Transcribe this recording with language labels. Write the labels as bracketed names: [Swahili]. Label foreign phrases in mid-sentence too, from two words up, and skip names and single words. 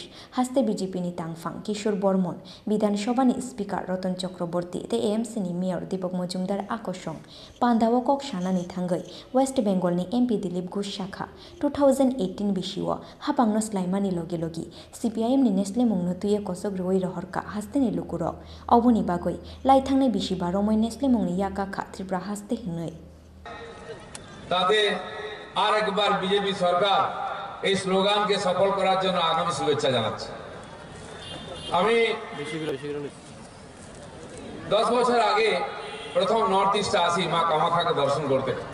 [Kok Borok] haste BJP ni tangphang Kishore Bormon Bidhan Sabha ni Speaker Ratan Chakraborty te AMC ni Mayor Deepak Majumdar akoshong pandawo kok shanani thangai West Bengal ni MP Dilip Ghosh Shakha 2018 bishiwo hapangno slaimani logi logi CPIM ni Nestle mungno tuye kosok roi rohorka hasteni lukurok oboni bagoi laithangnai bishibar Nestle mungni yaka kha Tripura haste hinoi [Bangla] তাতে আর একবার বিজেপি সরকার এই স্লোগানকে সফল করার জন্য আগামী শুভেচ্ছা জানাচ্ছি। আমি 10 বছর আগে প্রথম নর্থ ইস্টে আসি মা কামাখ্যাকে দর্শন করতে।